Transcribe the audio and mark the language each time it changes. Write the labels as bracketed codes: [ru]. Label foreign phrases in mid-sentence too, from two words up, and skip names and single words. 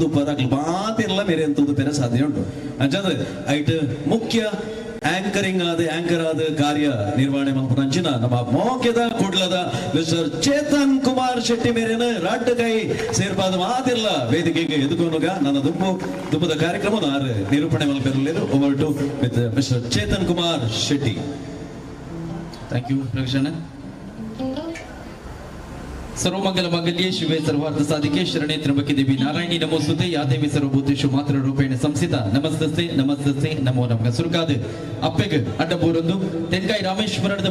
[tcy] ಪರಾಗ್ಲ ಮಾತಿರ್ಲ ಮೇರೆ ತೂದು ಪೆರ ಸಾಧ್ಯ ಉಂಟು ಅಂಚದ ಐಟ್ ಮುಖ್ಯ ಆಂಕರಿಂಗ್ ಆಂಕರ್ ಆದ ಕಾರ್ಯ ನಿರ್ವಹಣೆ ಮಲ್ಪುನಂಚಿನ ನಮ್ಮ ಮೋಕೆದ ಕುಡ್ಲದ ಮಿಸ್ಟರ್ ಚೇತನ್ ಕುಮಾರ್ ಶೆಟ್ಟಿ ಮೇರೆನ ರಾಡ್ ಕೈ ಸೇರ್ಪಾದ ಮಾತಿರ್ಲ ವೇದಿಕೆಗೆ ಎದುಕೋನುಗ ನನ್ನ ದುಂಬದ ಕಾರ್ಯಕ್ರಮ ನಿರೂಪಣೆ ಮಲ್ಪೆರಲೇರು [en] over to with mister [tcy] ಚೇತನ್ ಕುಮಾರ್ ಶೆಟ್ಟಿ. [en] thank you ಪ್ರಕಾಶಣ್ಣ. [sa] ಸರ್ವಮಂಗಲ ಮಂಗಲ್ಯೇ ಶಿವೆ ಸರ್ವಾರ್ಥ ಸಾಧಿಕೆ ಶರಣೆ ತ್ರ್ಯಂಬಕೆ ದೇವಿ ನಾರಾಯಣಿ ನಮೋಸ್ತುತೆ ಯಾ ದೇವಿ ಸರ್ವಭೂತೇಷು ಮಾತ್ರ ರೂಪೇಣ ಸಂಸ್ಥಿತ ನಮಸ್ತಸ್ತೆ ನಮಸ್ತಸ್ತೆ ನಮೋ ನಮಃ [tcy] ಸುರುಕಾದ ಅಪ್ಪೆಗ್ ಅಡ್ಡಬೂರೊಂದು ತೆನ್ಕಾಯಿ ರಾಮೇಶ್ವರದ